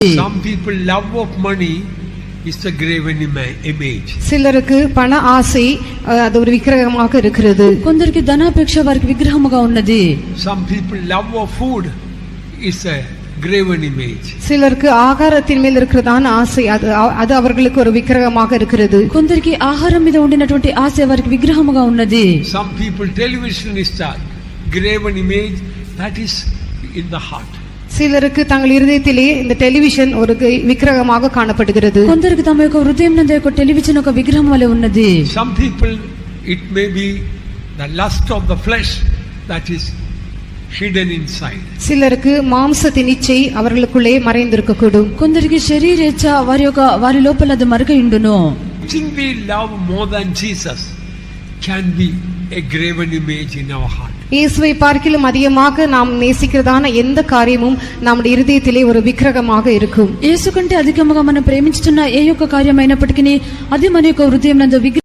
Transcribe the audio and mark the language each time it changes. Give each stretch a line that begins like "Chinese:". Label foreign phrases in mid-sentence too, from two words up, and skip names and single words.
English: Some people love of money is the graven image.
Tamil: சிலருக்கு பண ஆசை அது ஒரு விக்கிரகமாக இருக்கிறது.
Telugu: కొందరికి ధనాపేక్ష వారికి విగ్రహముగా ఉన్నది.
English: Some people love of food is a graven image.
Tamil: சிலருக்கு ஆகாரத்தின் மேல் இருக்கிறதான ஆசை அது அவர்களுக்கு ஒரு விக்கிரகமாக இருக்கிறது.
Telugu: కొందరికి ఆహారం మీద ఉండినటువంటి ఆశ వారికి విగ్రహముగా ఉన్నది.
English: Some people television is the graven image that is in the heart.
Tamil: சிலருக்கு தங்கள் இருதயத்திலே இந்த டெலிவிஷன் ஒரு விக்கிரகமாக காணப்படுகிறது.
Telugu: కొందరికి తమ యొక్క హృదయం నందు ఒక టెలివిజన్ ఒక విగ్రహం వలె ఉన్నది.
English: Some people it may be the lust of the flesh that is hidden inside.
Tamil: சிலருக்கு மாம்சத்தின் இச்சை அவர்களுக்குள்ளே மறைந்திருக்கக்கூடும்.
Telugu: కొందరికి శరీరేచ్ఛ వారి లోపల అది మరక ఉండును.
English: Think we love more than Jesus can be a graven image in our heart.
Tamil: இயேசுவை பார்க்கிலும் அதிகமாக நாம் நேசிக்கிறதான எந்த காரியமும் நம்முடைய இருதயத்திலே ஒரு விக்கிரகமாக இருக்கும்.
Telugu: యేసు కంటే అధికముగా మనం ప్రేమించుతున్న ఏ యొక్క కార్యమైనప్పటికీ అది మన యొక్క హృదయం నందు